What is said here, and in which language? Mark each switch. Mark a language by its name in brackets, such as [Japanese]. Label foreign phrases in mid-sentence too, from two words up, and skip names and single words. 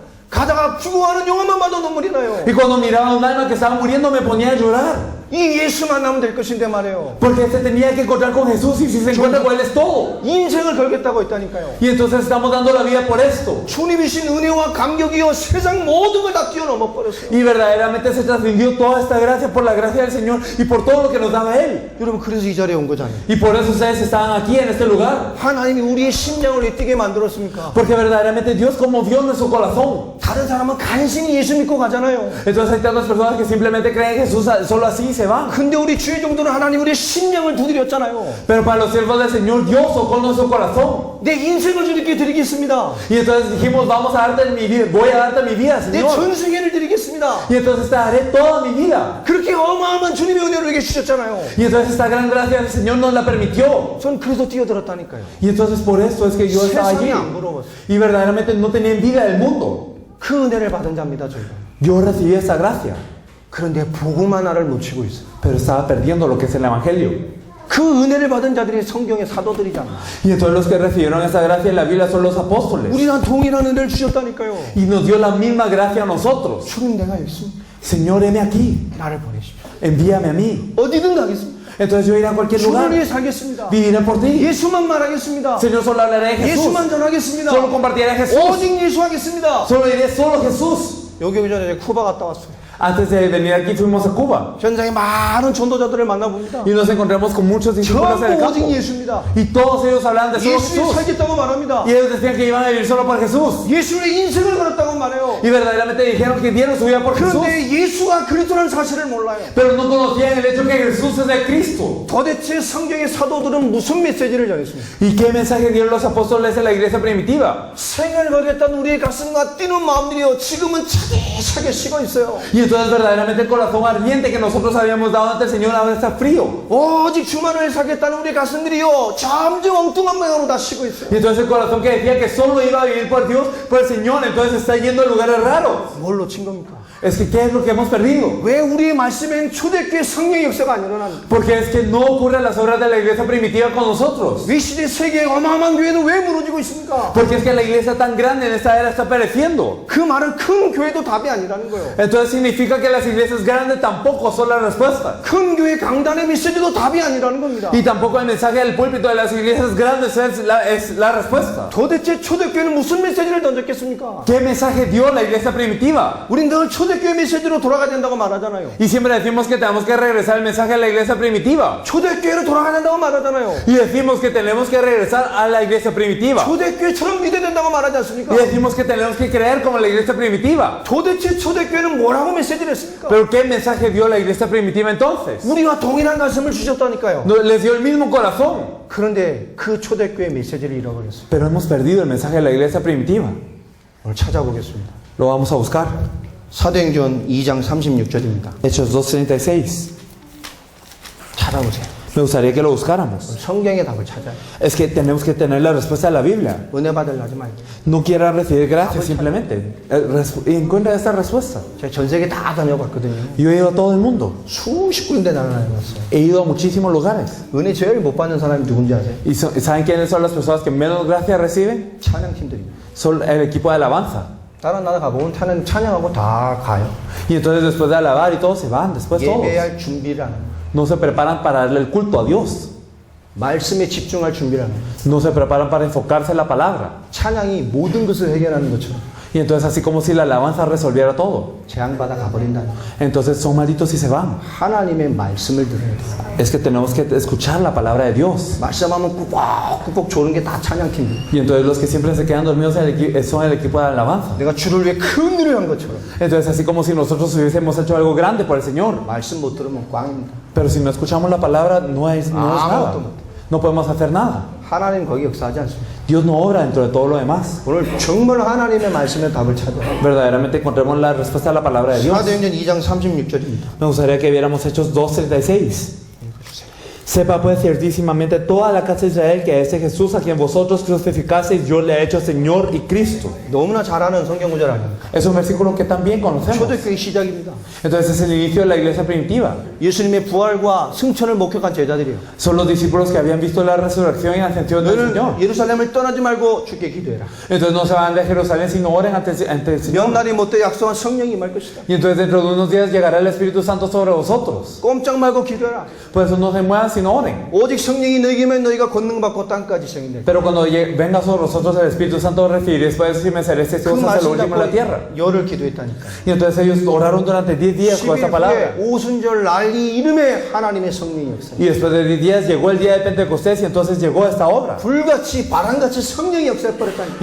[Korean] 가다가 죽어가는 영혼만 봐도 눈물이 나요. [Spanish] Y cuando miraba a un alma que estaba muriendo, me ponía a llorar. [Korean] 이 예수만 나면 될 것인데 말이에요. [Spanish] Porque se tenía que encontrar con Jesús y si se encuentra con Él es todo. [Korean] 인생을 걸겠다고 했다니까요. [Spanish] Y entonces estamos dando la vida por esto. [Korean] 주님이신 은혜와 감격이요 세상 모든 걸 다 뛰어넘어 버렸어요. [Spanish] Y verdaderamente se trascendió toda esta gracia por la gracia del Señor y por todo lo que nos daba Él. [Korean] 여러분 그래서 이 자리에 온 거잖아요. [Spanish] Y por eso ustedes estaban aquí en este lugar. [Korean] 하나님이 우리의 심장을 왜 뛰게 만들었습니까? [Spanish] Porque verdaderamente Dios conmovió nuestro corazón. [Korean] 다른 사람은 간신히 예수 믿고 가잖아요. [Spanish] Entonces hay tantas personas que simplemente creen en Jesús solo así y se van. [Korean] 근데 우리 주의 정도는 하나님 우리의 심장을 두드렸잖아요. [Spanish] Pero para los siervos del Señor, Dios tocó nuestro corazón. [Korean] 내 인생을 주님께 드리겠습니다. [Spanish] Y entonces dijimos, vamos a darte mi vida, voy a darte mi vida, [Korean] 내 [Spanish] Señor. [Korean] 전생애를 드리겠습니다. [Spanish] Y entonces te daré toda mi vida. [Korean] 그렇게 어마어마한 주님의 은혜를 우리에게 주셨잖아요. [Spanish] Y entonces esta gran gracia del Señor nos la permitió. [Korean] 전 그래서 뛰어들었다니까요. [Spanish] Y entonces por eso es que yo estaba allí. [Korean] 세상이 안 부러웠어요. [Spanish] Y verdaderamente no tenía envidia del mundo. [Korean] 그 은혜를 받은 자입니다, 저희가. [Spanish] Yo recibí esa gracia. [Korean] 그런데 복음 하나를 놓치고 있어요. [Spanish] Pero estaba perdiendo lo que es el Evangelio. [Korean] 그 은혜를 받은 자들이 성경의 사도들이잖아. [Spanish] Y entonces los que recibieron esa gracia en la Biblia son los apóstoles. [Korean] 우리랑 동일한 은혜를 주셨다니까요. [Spanish] Y nos dio la misma gracia a nosotros. [Korean] 주님 내가 여기 있습니다. [Spanish] Señor, heme aquí. [Korean] 나를 보내십시오. [Spanish] Envíame a mí. [Korean] 어디든 가겠습니다. [Spanish] Entonces yo iré a cualquier [Korean] 주를 [Spanish] lugar. [Korean] 위해 살겠습니다. [Spanish] Viviré por ti. [Korean] 예수만 말하겠습니다. [Spanish] Señor, solo hablaré de Jesús. [Korean] 예수만 전하겠습니다. [Spanish] Solo compartiré de Jesús. [Korean] 오직 예수 하겠습니다. [Spanish] Solo diré solo Jesús. [Korean] 여기 오기 전에 쿠바 갔다 왔어요. [Spanish] Antes de venir aquí fuimos a Cuba. [Korean] 현장에 많은 전도자들을 만나봅니다. [Spanish] Y nos encontramos con muchos discípulos en el [Korean] 전부 오직 [Spanish] campo. [Korean] 예수입니다. [Spanish] Y todos ellos hablaban de solo [Korean] 예수를 [Spanish] Jesús. [Korean] 살겠다고 말합니다. [Spanish] Y ellos decían que iban a vivir solo por Jesús. [Korean] 예수의 인생을 걸었다고 말해요. [Spanish] Y verdaderamente dijeron que dieron su vida por Jesús. [Korean] 그런데 예수가 그리스도라는 사실을 몰라요. [Spanish] Pero no conocían el hecho que Jesús es el Cristo. [Korean] 도대체 성경의 사도들은 무슨 메시지를 전했습니까? [Spanish] ¿Y qué mensaje dieron los apóstoles en la iglesia primitiva? [Korean] 생을 걸겠다는 우리의 가슴과 뛰는 마음들이요 지금은 차게 식어 있어요. [Spanish] Y entonces verdaderamente el corazón ardiente que nosotros habíamos dado ante el Señor ahora está frío. [Korean] 오직 주만을 살겠다는 우리의 가슴들이요 점점 엉뚱한 모양으로 다 식어 있어요. [Spanish] Y entonces el corazón que decía que solo iba a vivir por Dios, por el Señor, entonces está yendo a lugares raros. [Korean] 뭘 놓친 겁니까? [Spanish] Es que ¿qué es lo que hemos perdido? [Korean] 왜 우리의 말씀엔 초대교회 성령의 역사가 안 일어납니까? [Spanish] Porque es que no ocurren las obras de la iglesia primitiva con nosotros. [Korean] 이 시대 세계의 어마어마한 교회도 왜 무너지고 있습니까? [Spanish] Porque es que la iglesia tan grande en esta era está pereciendo. [Korean] 그 말은 큰 교회도 답이 아니라는 거예요. [Spanish] Entonces significa que las iglesias grandes tampoco son la respuesta. [Korean] 큰 교회 강단의 메시지도 답이 아니라는 겁니다. [Spanish] Y tampoco el mensaje del púlpito de las iglesias grandes es la respuesta. [Korean] 도대체 초대교회는 무슨 메시지를 던졌겠습니까? [Spanish] ¿Qué mensaje dio la iglesia primitiva? [Korean] 우린 늘 초대교회 메시지로 돌아가야 된다고 말하잖아요. [Spanish] Y siempre decimos que tenemos que regresar al mensaje de la iglesia primitiva. [Korean] 초대교회로 돌아가야 된다고 말하잖아요. [Spanish] Y decimos que tenemos que regresar a la iglesia primitiva. [Korean] 초대교회처럼 믿어야 된다고 말하지 않습니까? [Spanish] Y decimos que tenemos que creer como la iglesia primitiva. [Korean] 도대체 초대교회는 뭐라고 메시지를 했습니까? [Spanish] Pero ¿qué mensaje dio la iglesia primitiva entonces? [Korean] 우리와 동일한 가슴을 주셨다니까요. [Spanish] Les dio el mismo corazón. [Korean] 그런데 그 초대교회 메시지를 잃어버렸어요. [Spanish] Pero hemos perdido el mensaje de la iglesia primitiva. [Korean] 오늘 찾아보겠습니다. [Spanish] Lo vamos a buscar. [Korean] 사도행전 2장 36절입니다. [Spanish] Hechos 2:36. [Korean] 찾아보세요. [Spanish] Me gustaría que lo buscáramos. [Korean] 성경의 답을 찾아요. [Spanish] Es que tenemos que tener la respuesta de la Biblia. [Korean] 은혜 받으려 하지 말고. [Spanish] No quiera recibir gracias simplemente. Y encuentra esta respuesta. [Korean] 제가 전 세계 다 다녀봤거든요. [Spanish] Yo he ido a todo el mundo. [Korean] 수십 군데 다녀봤어요. [Spanish] He ido a muchísimos lugares. [Korean] 은혜 제일 못 받는 사람이 누군지 아세요? [Spanish] ¿Y saben quiénes son las personas que menos gracias reciben? [Korean] 찬양팀들입니다. [Spanish] Son el equipo de alabanza. [Korean] 다른 나라 가보면 찬양하고 다 가요. [Spanish] Y entonces después de alabar y todos se van. Después todos. [Korean] 예배할 준비를 안 해요. [Spanish] No se preparan para darle el culto a Dios. [Korean] 말씀에 집중할 준비를 안 해요. [Spanish] No se preparan para enfocarse en la palabra. [Korean] 찬양이 모든 것을 해결하는 것처럼 [Spanish] Y entonces así como si la alabanza resolviera todo. [Korean] 재앙받아 가버린다는 거예요. [Spanish] Entonces son malditos y se van. [Korean] 하나님의 말씀을 들어야 돼요. [Spanish] Es que tenemos que escuchar la palabra de Dios. [Korean] 말씀하면 꾹꾹 조는 게 다 찬양팀들. [Spanish] Y entonces los que siempre se quedan dormidos son el equipo de alabanza. [Korean] 내가 주를 위해 큰 일을 한 것처럼 [Spanish] Entonces así como si nosotros hubiésemos hecho algo grande por el Señor. [Korean] 말씀 못 들으면 꽝입니다. [Spanish] Pero si no escuchamos la palabra no es nada. No podemos hacer nada. [Korean] 하나님 거기 역사하지 않습니다. [Spanish] Dios no obra dentro de todo lo demás. [Korean] 오늘 정말 하나님의 말씀에 답을 찾아요. [Spanish] Verdaderamente encontremos la respuesta a la palabra de Dios. [Korean] 사도행전 2장 36절입니다. [Spanish] Me gustaría que viéramos Hechos 2:36. Sepa pues ciertísimamente toda la casa de Israel que a este Jesús a quien vosotros crucificasteis yo le he hecho Señor y Cristo. [Korean] 너무나 잘 아는 성경 구절 아닙니까? [Spanish] Es un versículo que también conocemos. [Korean] 초대교회 시작입니다. [Spanish] Entonces es el inicio de la iglesia primitiva. [Korean] 예수님의 부활과 승천을 목격한 제자들이에요. [Spanish] Son los discípulos que habían visto la resurrección y la ascensión del Señor. [Korean] 너는 예루살렘을 떠나지 말고 주께 기도해라. [Spanish] Entonces no se van de Jerusalén sino oren ante el Señor. [Korean] 명날이 못돼 약속한 성령이 임할 것이다. [Spanish] Y entonces dentro de unos días llegará el Espíritu Santo sobre vosotros. [Korean] 꼼짝 말고 기도해라. [Spanish] Por eso no se muevan sino oren. [Korean] 오직 성령이 너희에게 임하면 너희가 권능받고 땅까지 생긴다. [Spanish] Pero cuando venga sobre vosotros el Espíritu Santo recibiréis después si me seréis [Korean] 그 [Spanish] hasta lo [Korean] 말씀 [Spanish] último en la tierra. [Korean] 잡고 열을 기도했다니까. [Spanish] Y entonces ellos oraron durante 10 días con esta [Korean] 10일 [Spanish] palabra. [Korean] 후에 오순절 난리 이름에 ha나님의 성령이 역사. [Spanish] Y después de 10 días llegó el día de Pentecostés y entonces llegó esta obra. [Korean] 불같이 바람같이 성령이 역사해버렸다니까.